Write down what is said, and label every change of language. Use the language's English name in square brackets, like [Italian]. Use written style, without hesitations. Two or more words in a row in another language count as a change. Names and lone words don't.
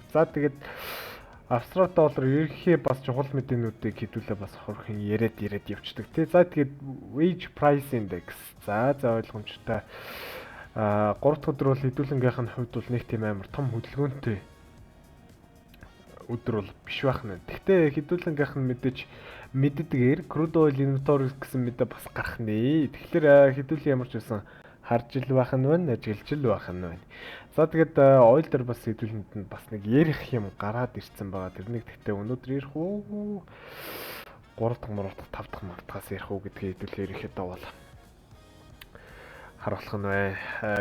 [Mongolian] За тэгээд Австрал доллар ерөнхий бас чухал мэдээнүүдийг хэдүүлээ бас хөрхэн яриад явцдаг тий. За тэгээд [English] wage price index [Mongolian] за ойлгомжтой 3 дахь өдөр бол хэдүүлэнгийнх нь хувьд бол нэг тийм амар том хөдөлгөөнтэй өдөр бол биш байх нь. Гэхдээ хэдүүлэнгийнх нь мэддгээр [English] crude oil inventory [Mongolian] гэсэн мэдээ бас гарах нэ. Тэгэхээр хэдүүл ямар ч байсан харж ил байх нь байна, ажиглаж ил байх нь байна. За тэгээд oil дээр бас хэдүүлэнд нь бас нэг ярих юм гараад ирсэн байгаа. Тэрнийг гэхдээ өнөөдөр ярих уу? 3 дахь, 3 дахь, 5 дахь мартахаас ярих уу гэдгийг хэдүүл ерөнхийдөө бол харуулах нь бай.